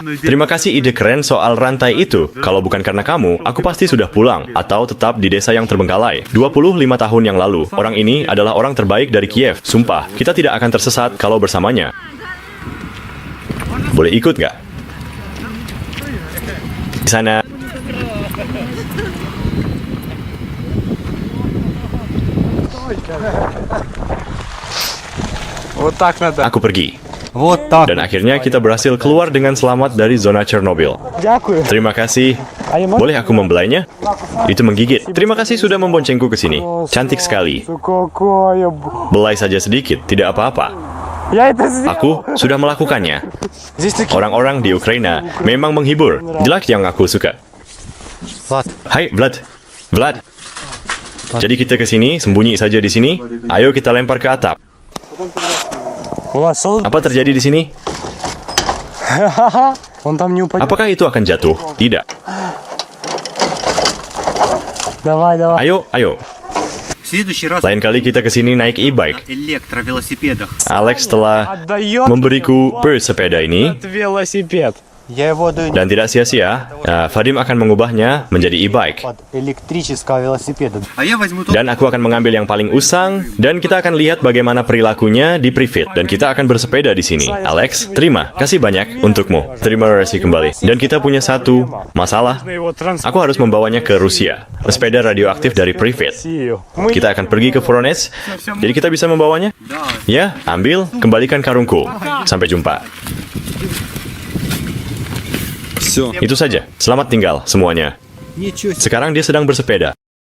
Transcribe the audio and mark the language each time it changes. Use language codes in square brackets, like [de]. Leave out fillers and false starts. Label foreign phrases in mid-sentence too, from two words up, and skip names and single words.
[id] Terima kasih ide keren soal rantai itu. Kalau bukan karena kamu, aku pasti sudah pulang atau tetap di desa yang terbengkalai. 25 tahun yang lalu, orang ini adalah orang terbaik dari Kiev. Sumpah, kita tidak akan tersesat kalau bersamanya. Boleh ikut nggak? Di sana. [ru] Вот так надо. [id] Aku pergi. [ru] Вот так. [id] Dan akhirnya kita berhasil keluar dengan selamat dari zona Chernobyl. [uk] Дякую. [id] Terima kasih. Boleh aku membelainya? Itu menggigit. Terima kasih sudah memboncengku ke sini. Cantik sekali. [ru] Какая... [id] Belai saja sedikit, tidak apa-apa. [ru] Я это сделал. [id] Aku sudah melakukannya. [ru] Здесь такие... [id] Orang-orang di Ukraina memang menghibur. Jelek yang aku suka. Влад, Hai, Vlad. Vlad. Jadi kita ke sini, sembunyi saja di sini. Ayo kita lempar ke atap. [ru] Влад, что... [id] Apa terjadi di sini? [ru] Он там не упадет. [id] Apakah itu akan jatuh? Tidak. [ru] Давай, давай. [id] Ayo, ayo. [ru] В следующий раз [id] Lain kali kita ke sini naik e-bike. [ru] на электровелосипедах. [id] Alex telah [ru] Отдает [id] memberiku sepeda ini. [ru] велосипед. Я его даю [id] Dan tidak sia-sia, Vadim akan mengubahnya menjadi e-bike. [ru] под электрического велосипеда. А я возьму тот, [id] Dan aku akan mengambil yang paling usang, dan kita akan lihat bagaimana perilakunya di Pripyat. Dan kita akan bersepeda di sini. Alex, terima kasih banyak untukmu. Terima kasih kembali. Dan kita punya satu masalah. [ru] Его [id] Aku harus membawanya ke Rusia. Sepeda radioaktif dari Pripyat. [ru] трансфер. [id] Kita akan pergi ke Voronezh. Jadi kita bisa membawanya? Ya, ambil, kembalikan karungku. Sampai jumpa. Itu saja. Selamat tinggal semuanya. [ru] ничего себе. [id] Sekarang dia sedang bersepeda.